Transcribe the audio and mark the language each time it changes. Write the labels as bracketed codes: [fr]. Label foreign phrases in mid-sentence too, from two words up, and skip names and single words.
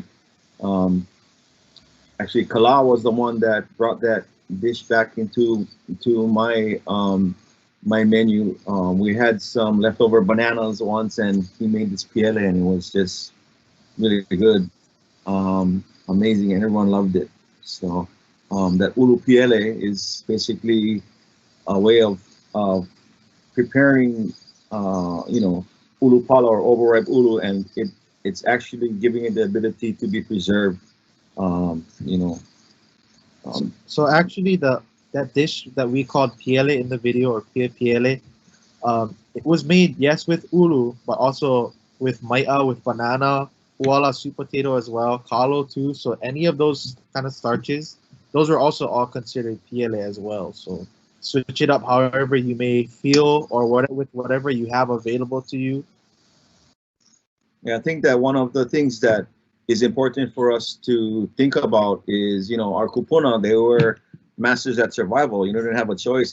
[en] Actually, Kalā was the one that brought that dish back into my my menu. We had some leftover bananas once, and he made this Piele, and it was just really good, amazing, and everyone loved it. So that ʻulu Piele is basically a way of preparing, you know, [haw] ʻulu pala [en] or overripe ʻulu, and it's actually giving it the ability to be preserved. You know. So actually, that dish that we called Piele in the video, or Piele, it was made, yes, with ʻulu, but also with mai'a, with banana, uala, sweet potato as well, kalo too. So any of those kind of starches, those are also all considered Piele as well. So switch it up however you may feel, or with whatever you have available to you. Yeah, I think that one of the things that is important for us to think about is, our Kūpuna, they were masters at survival. They didn't have a choice.